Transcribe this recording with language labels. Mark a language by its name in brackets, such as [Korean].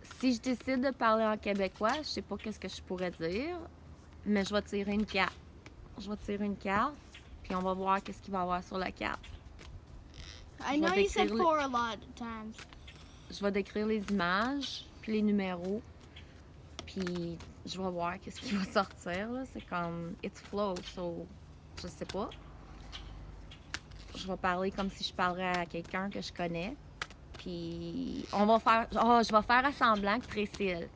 [French] Si je décide de parler en québécois, je sais pas qu'est-ce que je pourrais dire, mais je vais tirer une carte. Je vais tirer une carte, puis on va voir qu'est-ce qu'il va y avoir sur la carte. [English] I know you said pour a lot of times. [French] Je vais décrire les images, puis les numéros. Puis je vais voir qu'est-ce qui va sortir, là. C'est comme, [English] it's flow, [French] so je sais pas. Je vais parler comme si je parlerais à quelqu'un que je connais. Puis on va faire, je vais faire à semblant que Priscille.